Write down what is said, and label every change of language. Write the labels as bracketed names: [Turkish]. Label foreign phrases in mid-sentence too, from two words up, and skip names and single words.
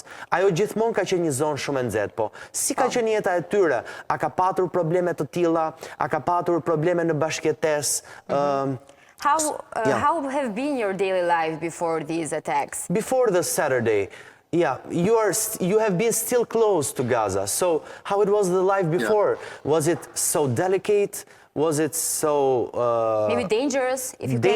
[Albanian] Ajo gjithmonë ka qenë një zonë shumë e nxehtë, po si ka qenë jeta e tyre? A ka patur probleme të tilla? A ka patur probleme në bashkëjetesë? [English] How have been your daily life before these attacks? Before the Saturday, yeah, you have been still close to Gaza. So how it was the life before? Yeah. Was it so delicate? Was it so maybe dangerous? If you